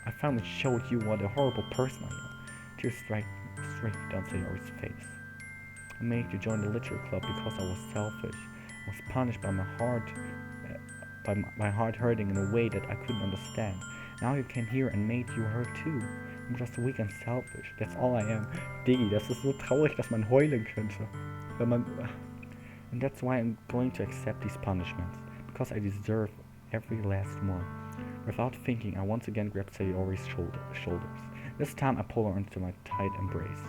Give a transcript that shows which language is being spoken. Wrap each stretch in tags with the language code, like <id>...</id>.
<en>I finally showed you what a horrible person I am. Tears straight down Sayori's face. I made you join the Literatur Club because I was selfish. I was punished by my heart hurting in a way that I couldn't understand. Now you came here and made you hurt too. I'm just weak and selfish. That's all I am.</en> <de>Diggi, das ist so traurig, dass man heulen könnte.</de> <en>And that's why I'm going to accept these punishments. Because I deserve every last one. Without thinking, I once again grab Sayori's shoulders. This time I pull her into my tight embrace.</en>